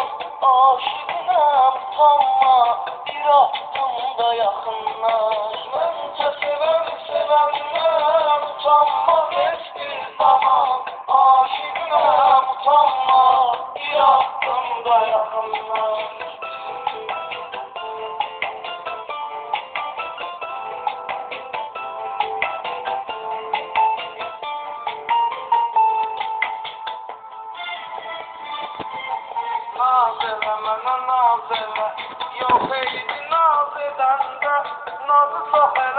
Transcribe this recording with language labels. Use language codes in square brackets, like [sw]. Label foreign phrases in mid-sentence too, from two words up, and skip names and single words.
[tr] Aşıkına utanma, biraz da yakınlaş. Bence sevenden utanmaz hiçbir zaman. Aşıkına utanma, biraz da yakınlaş. [az] Naz eləmənə naz elə, yox eydi naz edəndə, nazı çox elə.